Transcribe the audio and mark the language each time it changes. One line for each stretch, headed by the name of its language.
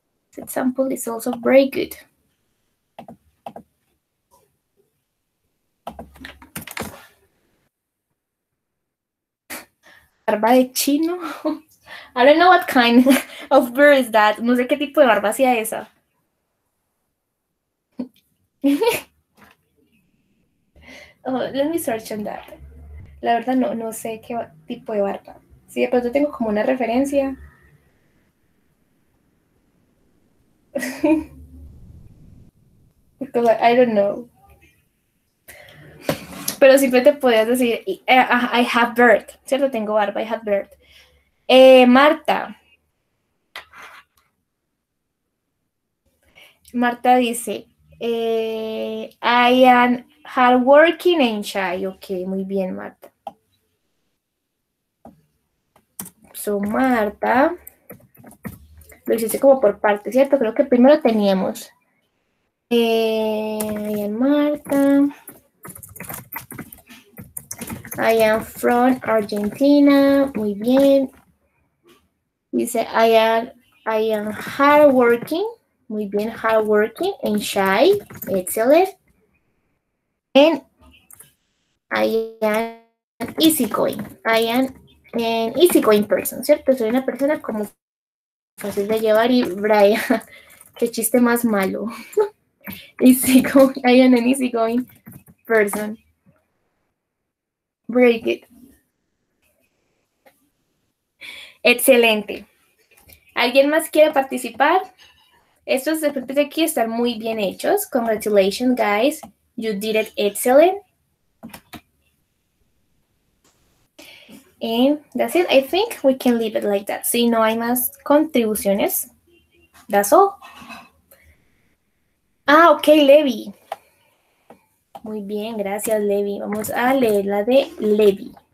English: This example is also very good.
Spanish: Barba de chino.
English: I don't know what kind of bird is that.
Spanish: No sé qué tipo de barba hacía esa.
English: Oh, let me search on that.
Spanish: La verdad no sé qué tipo de barba. Sí, de pronto tengo como una referencia.
English: Because I don't know.
Spanish: Pero simplemente podías decir,
English: I have bird,
Spanish: ¿cierto? Tengo barba,
English: I have bird. Marta. Marta dice, I am hardworking and shy.
Spanish: Ok, muy bien, Marta. So, Marta, lo hiciste como por parte, ¿cierto? Creo que primero teníamos
English: I am Marta. I am from Argentina.
Spanish: Muy bien.
English: Dice, I am hardworking.
Spanish: Muy bien,
English: hardworking and shy. Excellent. And I am easygoing. I am an easygoing person,
Spanish: ¿cierto? Soy una persona como fácil de llevar y Brian, qué chiste más malo.
English: Easygoing. I am an easygoing person. Very good.
Spanish: Excelente. ¿Alguien más quiere participar? Estos de aquí están muy bien hechos.
English: Congratulations, guys. You did it excellent. And that's it. I think we can leave it like that.
Spanish: Si no hay más contribuciones,
English: that's all.
Spanish: Ah, ok, Levi. Muy bien, gracias, Levi. Vamos a leer la de Levi.